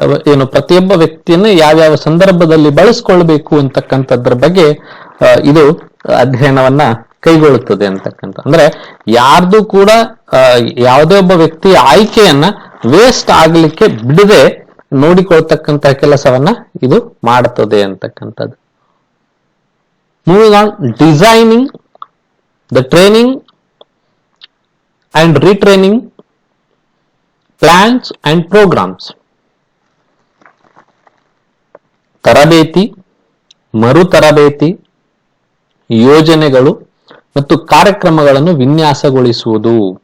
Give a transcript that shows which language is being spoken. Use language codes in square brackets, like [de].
[kn] ಏನು ಪ್ರತಿಯೊಬ್ಬ ವ್ಯಕ್ತಿಯನ್ನು ಯಾವ್ಯಾವ ಸಂದರ್ಭದಲ್ಲಿ ಬಳಸ್ಕೊಳ್ಬೇಕು ಅಂತಕ್ಕಂಥದ್ರ ಬಗ್ಗೆ ಇದು ಅಧ್ಯಯನವನ್ನ ಕೈಗೊಳ್ಳುತ್ತದೆ ಅಂತಕ್ಕಂಥ. ಅಂದ್ರೆ ಯಾರ್ದು ಕೂಡ ಯಾವುದೇ ಒಬ್ಬ ವ್ಯಕ್ತಿಯ ಆಯ್ಕೆಯನ್ನ ವೇಸ್ಟ್ ಆಗ್ಲಿಕ್ಕೆ ಬಿಡದೆ ನೋಡಿಕೊಳ್ತಕ್ಕಂತಹ ಕೆಲಸವನ್ನ ಇದು ಮಾಡುತ್ತದೆ ಅಂತಕ್ಕಂಥದ್ದು. [en] Moving on, designing the training and retraining plans and programs. [kn] ತರಬೇತಿ, ಮರು ತರಬೇತಿ, ಯೋಜನೆಗಳು ಮತ್ತು ಕಾರ್ಯಕ್ರಮಗಳನ್ನು ವಿನ್ಯಾಸಗೊಳಿಸುವುದು.